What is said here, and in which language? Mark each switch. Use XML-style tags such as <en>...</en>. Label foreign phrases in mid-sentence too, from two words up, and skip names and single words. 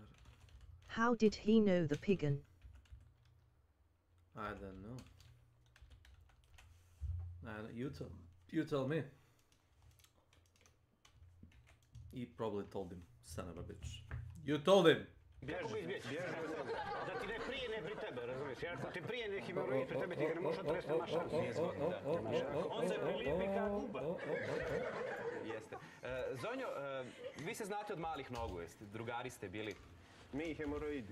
<en>How did he know the pigeon? I don't know. You tell me. He probably told him, son of a bitch. You told him!</en> <bs>Kako bi izbjeći? Da ti ne prije, ne pri tebe, razumiješ? Jer ako ti prije neki hemoroid pri tebe, ti ga ne možeš otresti, nema šansu. On se prilipi kao guba. Jeste. Zonjo, vi se znate od malih nogu, jeste? Drugari ste bili. Mi hemoroidi.</bs>